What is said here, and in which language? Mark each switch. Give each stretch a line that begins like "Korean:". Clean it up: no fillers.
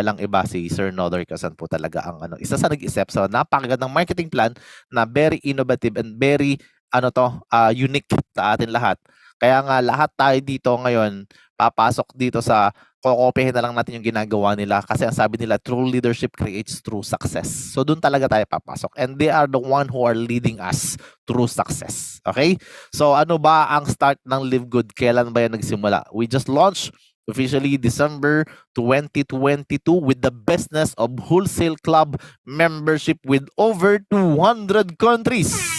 Filipino: Walang iba, si Sir Nodder Kasan po talaga ang isa sa nag-isip sa napakagandang marketing plan na
English: very innovative and very unique
Filipino: sa atin lahat. Kaya nga lahat tayo dito ngayon papasok dito sa kokopihin na lang natin yung ginagawa nila kasi ang sabi nila,
English: true leadership creates true success.
Filipino: So doon talaga tayo papasok.
English: And they are the one who are leading us through success. Okay?
Filipino: So ano ba ang start ng Live Good? Kailan ba yan nagsimula?
English: We just launched officially December 2022 with the Business of Wholesale Club membership with over 200 countries.